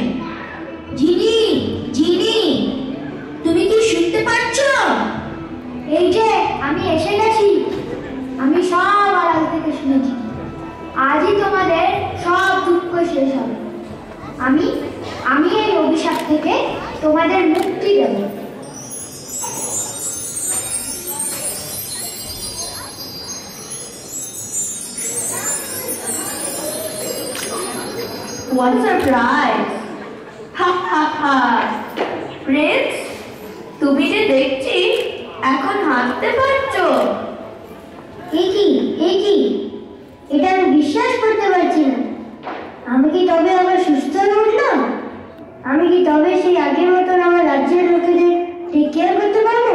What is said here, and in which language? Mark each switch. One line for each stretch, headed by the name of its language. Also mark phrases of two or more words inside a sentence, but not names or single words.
Bangla: জিনি, জিনি, তুমি কি শুনতে পাচ্ছ? এই যে আমি এসে গেছি, আমি সব আড়াল থেকে শুনেছি। আজই তোমাদের সব দুঃখ শেষ হবে। আমি এই অভিশাপ থেকে তোমাদের মুক্তি দেব।
English: What a surprise! Ha ha ha! Prince,
Bangla: তুমি যে দেখছি এখন হাঁটতে পারছো। একই এটা আমি বিশ্বাস করতে পারছি না। আমি কি তবে আবার সুস্থ হয়ে উঠলাম? আমি কি তবে সেই আগের মতন আমার রাজ্যের লোকেদের
English: take care
Bangla: করতে পারবো?